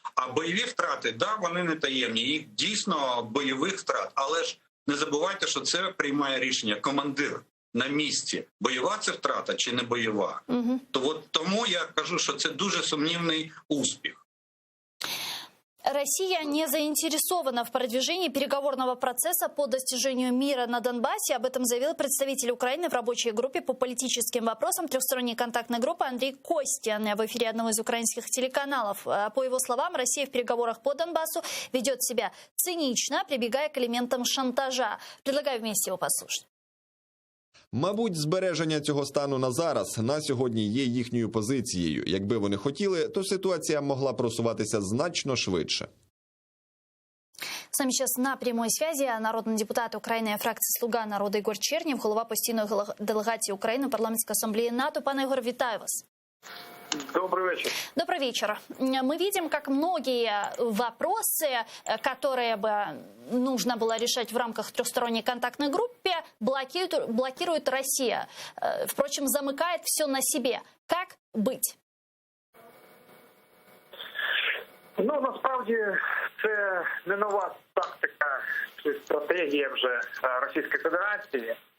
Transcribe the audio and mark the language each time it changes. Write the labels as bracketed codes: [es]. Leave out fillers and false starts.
[uk] А бойові втрати, вони не таємні, їх дійсно бойових втрат. Але ж не забувайте, що це приймає рішення командир на місці. Бойова це втрата чи не бойова. Угу. Тому я кажу, що це дуже сумнівний успіх. [ru] Россия не заинтересована в продвижении переговорного процесса по достижению мира на Донбассе. Об этом заявил представитель Украины в рабочей группе по политическим вопросам трехсторонней контактной группы Андрей Костян в эфире одного из украинских телеканалов. По его словам, Россия в переговорах по Донбассу ведет себя цинично, прибегая к элементам шантажа. Предлагаю вместе его послушать. [uk] Мабуть, збереження цього стану на зараз, на сьогодні є їхньою позицією. Якби вони хотіли, то ситуація могла просуватися значно швидше. [ru] С нами сейчас на прямой связи народный депутат Украины фракции «Слуга народа» Ігор Чернєв, [uk] голова постійної делегації України [ru] парламентской ассамблеи НАТО. [uk] Пане Ігор, вітаю вас. [ru] Добрый вечер. Добрый вечер. Мы видим, как многие вопросы, которые бы нужно было решать в рамках трехсторонней контактной группы, блокирует Россия. Впрочем, замыкает все на себе. Как быть? [uk] Насправді, це не нова тактика чи стратегія вже Російської Федерації.